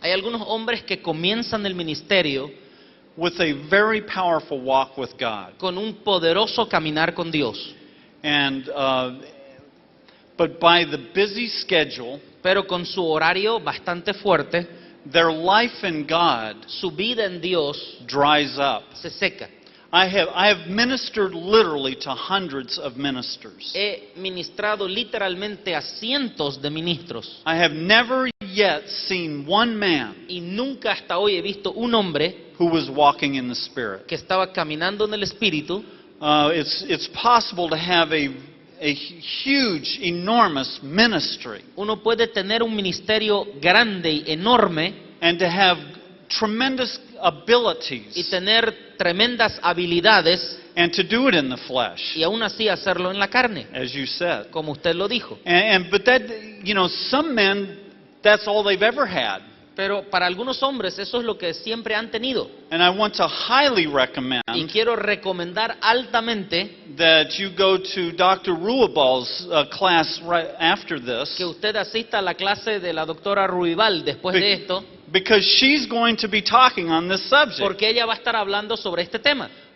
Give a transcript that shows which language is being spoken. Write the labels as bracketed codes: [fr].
[es] Hay algunos hombres que comienzan el ministerio [en] with a very powerful walk with God. [es] con un poderoso caminar con Dios, [en] And but by the busy schedule, [es] pero con su horario bastante fuerte, [en] their life in God [es] su vida en Dios [en] dries up. [es] se seca. [en] I have ministered literally to hundreds of ministers. [es] He ministrado literalmente a cientos de ministros [en] I have never yet seen one man [es] y nunca hasta hoy he visto un hombre [en] who was walking in the Spirit. [es] que estaba caminando en el Espíritu. [en] It's possible to have a huge, enormous ministry [es] Uno puede tener un ministerio grande y enorme [en] and to have tremendous [es] y [en] abilities [es] tener tremendas habilidades [en] and to do it in the flesh, [es] y aún así hacerlo en la carne, [en] as you said. [es] como usted lo dijo. [en] But that, some men, that's all they've ever had. [es] Pero para algunos hombres eso es lo que siempre han tenido. [en] And I want to highly recommend [es] Y quiero recomendar altamente [en] that you go to Dr. Ruibal's class right after this, [es] que usted asista a la clase de la doctora Ruibal después de esto, [en] because she's going to be talking on this subject. [es] porque ella va a estar hablando sobre este tema.